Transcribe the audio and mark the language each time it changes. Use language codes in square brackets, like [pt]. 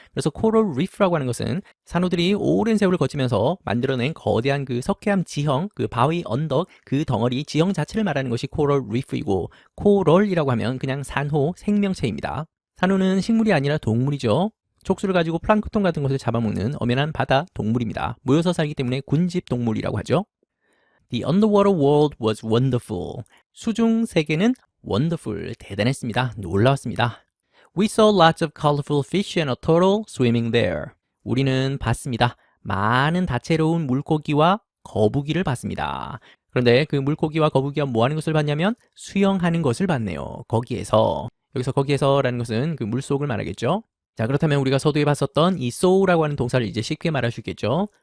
[ko] 그래서 coral reef라고 하는 것은 산호들이 오랜 세월을 거치면서 만들어낸 거대한 그 석회암 지형, 그 바위 언덕, 그 덩어리 지형 자체를 말하는 것이 coral reef이고 coral이라고 하면 그냥 산호, 생명체입니다. 산호는 식물이 아니라 동물이죠. 촉수를 가지고 플랑크톤 같은 것을 잡아먹는 엄연한 바다 동물입니다. 모여서 살기 때문에 군집 동물이라고 하죠. [en] The underwater world was wonderful. [ko] 수중 세계는 wonderful, 대단했습니다. 놀라웠습니다. [en] We saw lots of colorful fish and a turtle swimming there. [ko] 우리는 봤습니다. 많은 다채로운 물고기와 거북이를 봤습니다. 그런데 그 물고기와 거북이가 뭐 하는 것을 봤냐면 수영하는 것을 봤네요. 거기에서. 여기서 거기에서라는 것은 그 물속을 말하겠죠. 자, 그렇다면 우리가 서두에 봤었던 이 so라고 하는 동사를 이제 쉽게 말할 수 있겠죠.